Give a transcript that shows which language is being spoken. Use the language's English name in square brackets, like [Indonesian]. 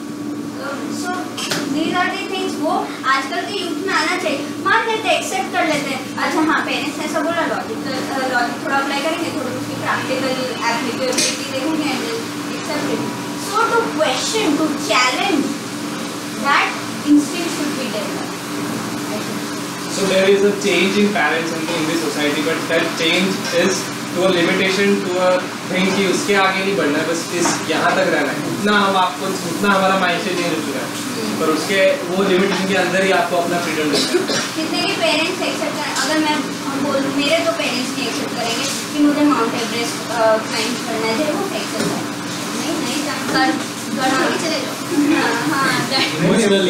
[English] so these are the things [Hindi] वो आजकल के यूथ में आना चाहिए। मान लेते हैं, एक्सेप्ट कर लेते हैं, अच्छा हाँ पेरेंट्स ने ऐसा बोला, लॉजिक थोड़ा अप्लाई करेंगे, थोड़ी उसकी प्रैक्टिकल एप्लीकेबिलिटी देखेंगे [English] And accept it. So to question, to challenge that instinct should be developed. So there is a change in parents and in this society, but that change is to a limitation, to a thing [Hindi] कि उसके आगे नहीं बढ़ना है, बस इस यहाँ तक रहना है। उतना हम आपको, उतना हमारा माइंडसेट चेंज हो चुका है, पर उसके वो लिमिटेशन के अंदर ही आपको अपना फ्रीडम मिलता है। कितने के पेरेंट्स एक्सेप्ट करें? अगर मैं बोलूँ, मेरे तो पेरेंट्स नहीं एक्सेप्ट करेंगे कि मुझे माउंट एवरेस्ट क्लाइंब करना है, वो एक्सेप्ट नहीं जानकर चले जाओ।